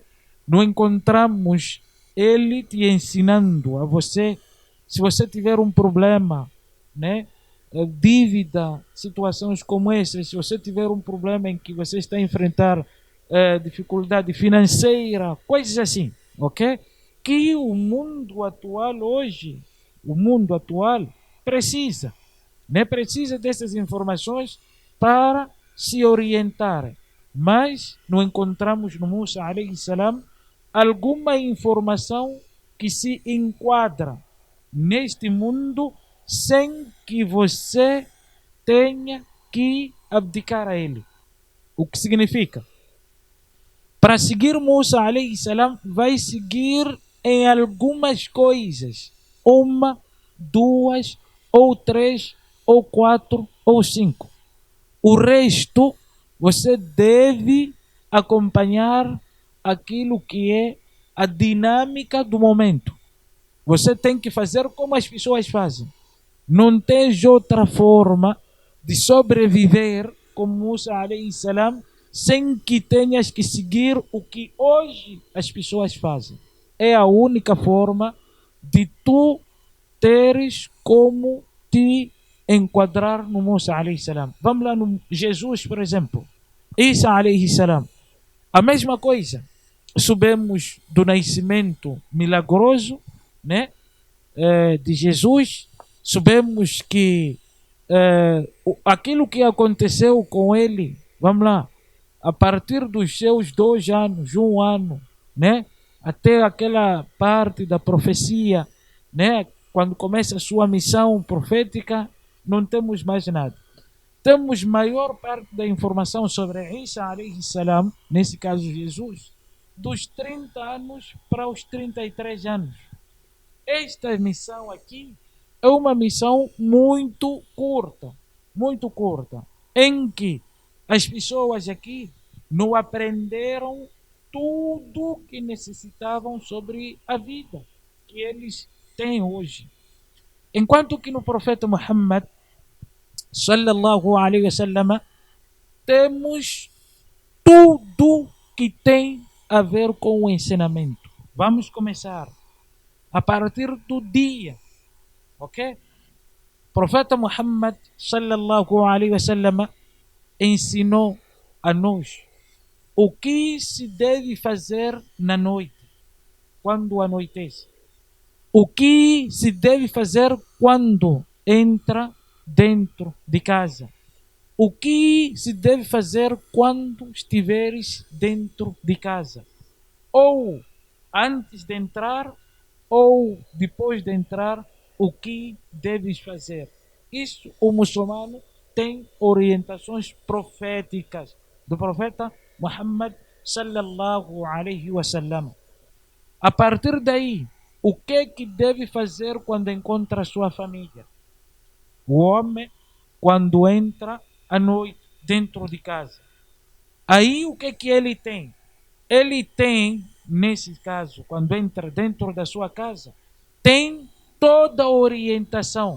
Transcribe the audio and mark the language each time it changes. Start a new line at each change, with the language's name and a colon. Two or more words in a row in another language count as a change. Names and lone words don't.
Portuguese: Não encontramos ele te ensinando a você, se você tiver um problema, né, dívida, situações como essas, se você tiver um problema em que você está a enfrentar dificuldade financeira, coisas assim, ok? Que o mundo atual hoje, o mundo atual precisa, né? Precisa dessas informações para se orientar. Mas não encontramos no Musa
Arabic: عليه السلام
Portuguese: alguma informação que se enquadra neste mundo sem que você tenha que abdicar a ele. O que significa? Para seguir Musa
Arabic: عليه السلام,
Portuguese: vai seguir em algumas coisas. 1, 2, ou 3, ou 4, ou 5. O resto, você deve acompanhar aquilo que é a dinâmica do momento. Você tem que fazer como as pessoas fazem. Não tens outra forma de sobreviver como Musa
Arabic: عليه السلام,
Portuguese: sem que tenhas que seguir o que hoje as pessoas fazem. É a única forma de tu teres como te enquadrar no Musa
Arabic: عليه السلام.
Portuguese: Vamos lá no Jesus, por exemplo.
Arabic: عيسى عليه السلام.
Portuguese: A mesma coisa. Sabemos do nascimento milagroso, né, de Jesus. Sabemos que aquilo que aconteceu com ele, vamos lá, a partir dos seus 2 anos, 1 ano, né, até aquela parte da profecia, né, quando começa a sua missão profética, não temos mais nada. Temos maior parte da informação sobre Isa
Arabic: عليه السلام,
Portuguese: nesse caso Jesus, dos 30 anos para os 33 anos. Esta missão aqui é uma missão muito curta, em que as pessoas aqui não aprenderam tudo que necessitavam sobre a vida que eles têm hoje. Enquanto que no profeta Muhammad
Arabic: صلى الله عليه وسلم
Portuguese: temos tudo que tem a ver com o ensinamento. Vamos começar a partir do dia, ok? Profeta Muhammad
Arabic: صلى الله عليه وسلم
Portuguese: ensinou a nós o que se deve fazer na noite, quando anoitece. O que se deve fazer quando entra dentro de casa. O que se deve fazer quando estiveres dentro de casa. Ou antes de entrar, ou depois de entrar, o que deves fazer. Isso o muçulmano tem orientações proféticas do profeta Muhammad
Arabic: صلى الله عليه وسلم.
Portuguese: A partir daí, o que deve fazer quando encontra sua família? O homem, quando entra à noite dentro de casa. Aí o que ele tem? Ele tem, nesse caso, quando entra dentro da sua casa, tem toda a orientação.